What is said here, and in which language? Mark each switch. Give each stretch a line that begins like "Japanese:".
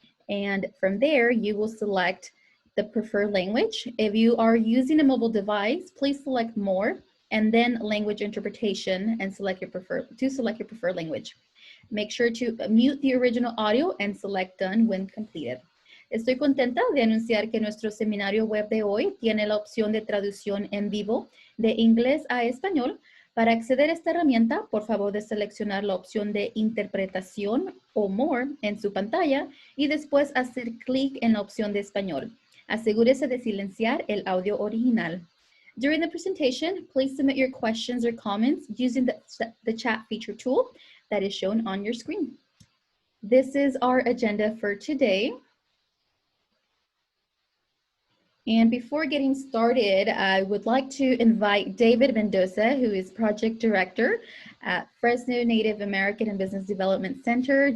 English: And from there, you will select the preferred language. If you are using a mobile device, please select More, and then language interpretation and select your preferred language. Make sure to mute the original audio and select done when completed.
Spanish: Estoy contenta de anunciar que nuestro seminario web de hoy tiene la opción de traducción en vivo de inglés a español. Para acceder a esta herramienta, por favor de seleccionar la opción de interpretación o more en su pantalla y después hacer clic en la opción de español. Asegúrese de silenciar el audio original.
English: During the presentation, please submit your questions or comments using the chat feature tool that is shown on your screen. This is our agenda for today. And before getting started, I would like to invite David Mendoza, who is Project Director at Fresno Native American and Business Development Center.